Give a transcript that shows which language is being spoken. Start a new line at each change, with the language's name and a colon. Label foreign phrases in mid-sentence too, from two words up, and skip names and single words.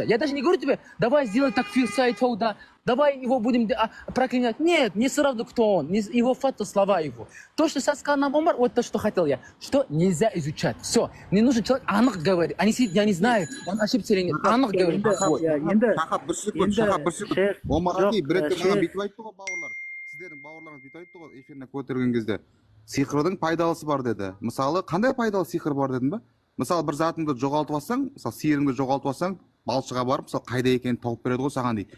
Russian: Я даже не говорю тебе, давай сделай такфир Саид Фауда, давай его будем проклинать. Нет, не все равно, кто он, его фото, слова его. То, что сейчас сказал нам Омар, вот то, что хотел я, что нельзя изучать. Все, не нужен человек, анық говорит. Они сидят, я не знаю, он ошибся или нет, анық говорит.
Kazakh: Сіздердің бауырларыңыз бүйтіп айтты ғой, эфиріне көтерген кезде сиқырдың пайдалысы бар деді. Мысалы, қандай пайдалы сиқыр бар дедім ба? Мысалы, бір затыңды жоғалтып алсаң, мысалы, сиырыңды жоғалтып алсаң, балшыға барып, мысалы, қайда екенін тауып береді ғой саған дейді.